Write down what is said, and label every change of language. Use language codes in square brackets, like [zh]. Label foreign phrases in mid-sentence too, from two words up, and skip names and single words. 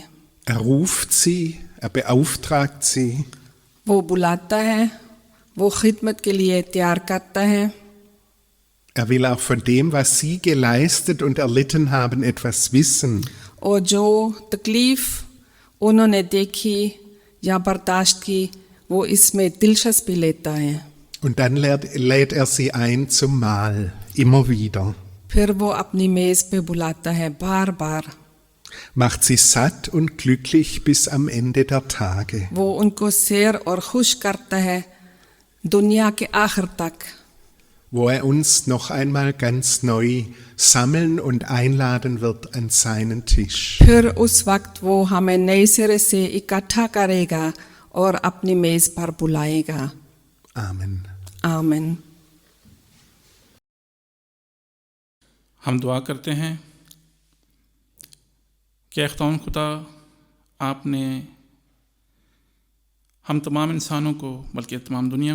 [de] Ruft sie, beauftragt sie. [hi] वो बुलाता है, वो खिदमत के लिए तैयार करता है। [de] Will auch von dem, was sie geleistet und erlitten haben, etwas wissen. [hi] और जो तकलीफ उन्होंने देखी या बर्दाश्त की वो इसमें दिलचस्पी लेता है। [de] Und dann lädt sie ein zum Mahl, immer wieder. [hi] फिर वो अपनी मेज पे बुलाता है बार बार। [de] Macht sie satt und glücklich bis am Ende der Tage. [hi] वो उनको सैर और खुश करता है दुनिया के आखिर तक। [de] wo er uns noch einmal ganz neu sammeln und einladen wird an seinen Tisch. [hi] फिर उस वक्त वो हमें नए सिरे से इकट्ठा करेगा और अपनी मेज पर बुलाएगा। [de] Amen. [hi] आमीन। हम दुआ करते हैं कि खुदावन खुदा आपने हम तमाम इंसानों को बल्कि तमाम दुनिया